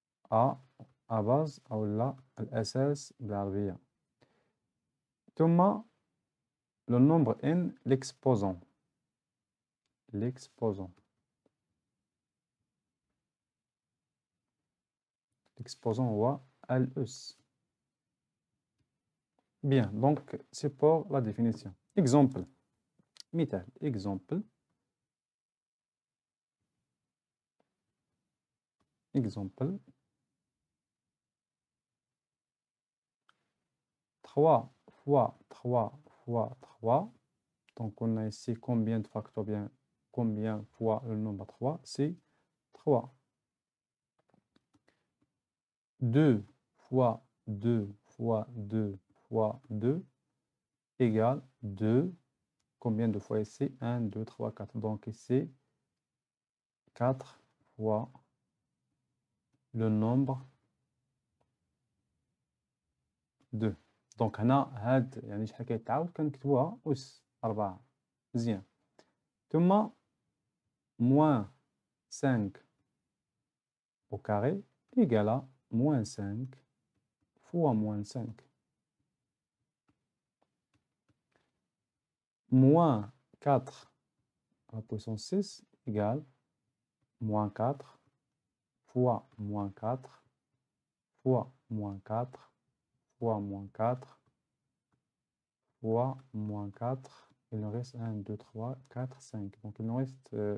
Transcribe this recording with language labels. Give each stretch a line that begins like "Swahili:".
Arabic: A base أو لا الأساس بالعربية. ثم
French: le nombre N l'exposant. L'exposant. L'exposant
Arabic: هو الأس.
French: Bien, donc c'est pour la définition. Exemple.
Arabic: مثال.
French: Exemple. Exemple. 3 fois 3 fois 3. Donc on a ici combien de facteurs bien, combien fois le nombre 3, c'est 3. 2 fois 2 fois 2 fois 2 égale 2. Combien de fois ici? 1, 2, 3, 4. Donc ici, 4 fois le nombre 2. Donc
Arabic: هنا هاد يعني شحال كيتعاود كنكتبوها أس 4. مزيان. ثم
French: moins 5 au carré égale à moins 5 fois moins 5. Moins 4 à la puissance 6 égale moins 4 fois moins 4 fois moins 4 fois moins 4 fois moins 4. Il nous reste 1, 2, 3, 4, 5. Donc il nous reste